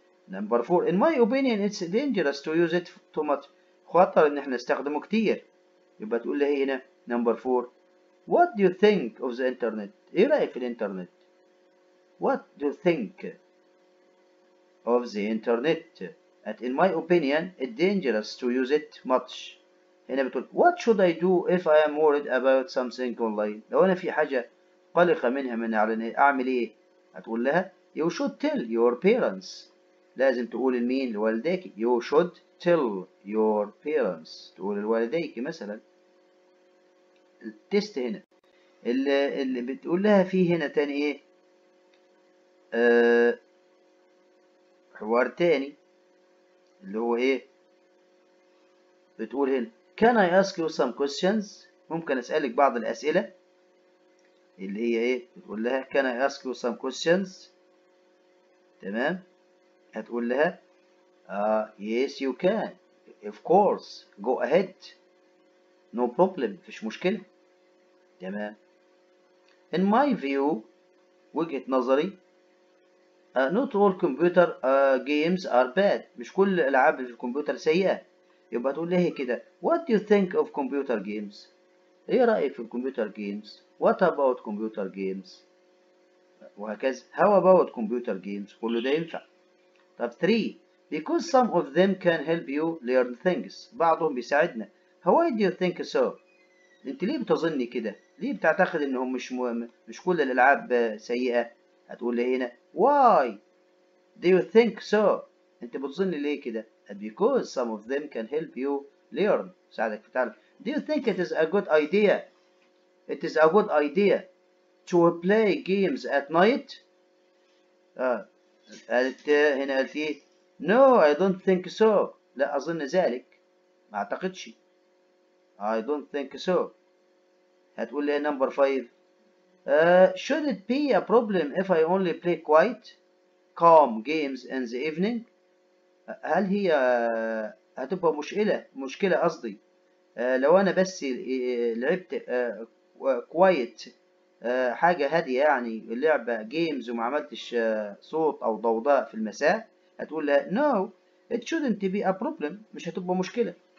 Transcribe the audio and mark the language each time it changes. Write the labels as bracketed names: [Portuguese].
[English] Number 4 in my opinion it's dangerous to use it too much، [Arabic] خطر ان احنا نستخدمه كتير. يبقى تقول لي هنا [English] number 4 what do you think of the internet، [Arabic] ايه رأيك في الانترنت؟ [English] what do you think of the internet؟ in my opinion it's dangerous to use it much. [Arabic] هنا بتقول [English] what should I do if I am worried about something online، [Arabic] لو انا في حاجة قلقة منها من اعلان اعمل ايه؟ هتقول لها [English] you should tell your parents، [Arabic] لازم تقول لمين؟ لوالديك. [English] you should tell your parents، [Arabic] تقول لوالديك مثلا. التست هنا اللي بتقول لها فيه هنا تاني ايه؟ حوار تاني اللي هو ايه؟ بتقول هنا [English] can I ask you some questions، [Arabic] ممكن اسألك بعض الأسئلة، اللي هي ايه؟ بتقول لها can I ask you some questions. تمام. هتقول لها [English] yes you can of course go ahead no problem، [Arabic] مفيش مشكلة. تمام. [English] in my view، [Arabic] وجهة نظري [English] not all computer games are bad، [Arabic] مش كل الألعاب اللي في الكمبيوتر سيئة. يبقى تقول لها كده [English] what do you think of computer games، [Arabic] ايه رأيك في الكمبيوتر جيمز؟ [English] what about computer games، [Arabic] وهكذا. [English] how about computer games، [Arabic] كله ده ينفع. [English] طب 3 because some of them can help you learn things، [Arabic] بعضهم بيساعدنا. [English] why do you think so، [Arabic] انت ليه بتظني كده؟ ليه بتعتقد انهم مش كل الالعاب سيئة؟ هتقول لي هنا why do you think so، انت بتظني ليه كده؟ [English] because some of them can help you learn، [Arabic] ساعدك في تعلم. [English] do you think it is a good idea، it is a good idea to play games at night؟ [Arabic] قالت هنا قالت ايه؟ [English] no I don't think so، [Arabic] لا أظن ذلك، ما أعتقدش. [English] I don't think so. هتقول لي number 5 should it be a problem if I only play quiet calm games in the evening؟ [Arabic] هل هي هتبقى مشكلة قصدي لو أنا بس لعبت كوايت حاجة هادية يعني اللعبة جيمز وما عملتش صوت أو ضوضاء في المساء؟ هتقول لها [English] no it shouldn't be a problem، [Arabic] مش هتبقى مشكلة.